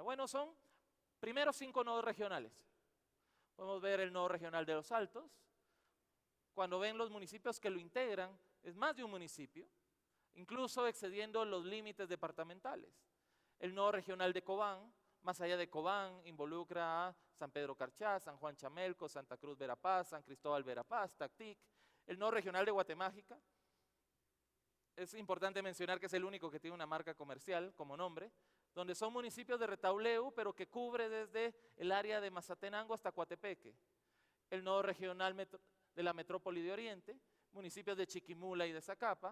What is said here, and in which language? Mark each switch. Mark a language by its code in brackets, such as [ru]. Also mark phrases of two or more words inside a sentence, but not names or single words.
[es] Bueno, son primero 5 nodos regionales. Podemos ver el nodo regional de Los Altos. Cuando ven los municipios que lo integran, es más de un municipio, incluso excediendo los límites departamentales. El nodo regional de Cobán, más allá de Cobán, involucra a San Pedro Carchá, San Juan Chamelco, Santa Cruz Verapaz, San Cristóbal Verapaz, Tactic. El nodo regional de Guatemágica, es importante mencionar que es el único que tiene una marca comercial como nombre, donde son municipios de Retauleu, pero que cubre desde el área de Mazatenango hasta Coatepeque. El nodo regional de la metrópoli de Oriente, municipios de Chiquimula y de Zacapa.